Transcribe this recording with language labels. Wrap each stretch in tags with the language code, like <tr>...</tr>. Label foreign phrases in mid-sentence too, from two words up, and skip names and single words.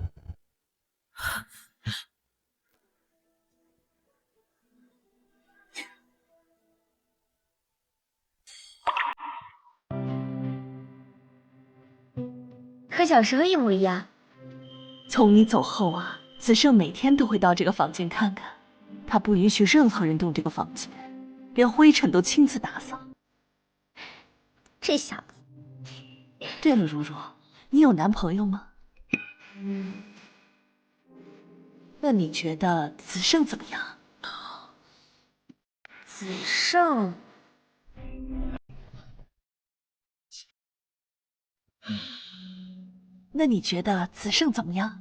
<zh>和小時候一模一樣。從你走後啊，子勝每天都會到這個房間看看，他不允許任何人動這個房間。连灰尘都親自打掃。這小子。對了，如如，你有男朋友嗎？那你觉得子胜怎么样？子胜，那你觉得子胜怎么样？</zh>